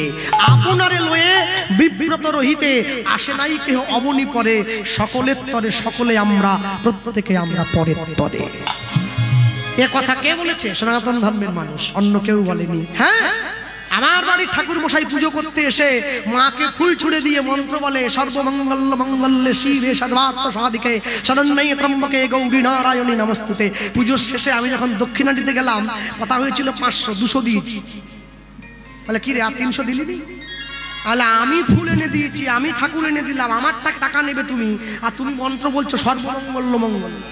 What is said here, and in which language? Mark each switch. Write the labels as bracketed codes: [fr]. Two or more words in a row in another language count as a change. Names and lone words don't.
[bn] আপনারে লয়ে বিব্রত রহিতে, আসে নাই কেহ অবনি পরে, সকলের তরে সকলে আমরা, প্রত্যেকে আমরা পরের তরে। এ কথা কে বলেছে? সনাতন ধর্মের মানুষ, অন্য কেউ বলেনি। হ্যাঁ, আমার বাড়ির ঠাকুর মশাই পুজো করতে এসে মাকে ফুল ছুড়ে দিয়ে মন্ত্র বলে, [sa] सर्वमङ्गल मङ्गले शिवे सर्वार्थ साधिके शरण्ये त्रम्बके गौरी नारायणी नमस्तुते। [bn] পুজোর শেষে আমি যখন দক্ষিণা দিতে গেলাম, কথা হয়েছিল 500, 200 দিয়েছি। বলে কি রে, আর 300 দিলি নি? তাহলে আমি ফুল এনে দিয়েছি, আমি ঠাকুর এনে দিলাম, আমার টাকা নেবে তুমি, আর তুমি মন্ত্র বলছো [sa] सर्वमङ्गल मङ्गल।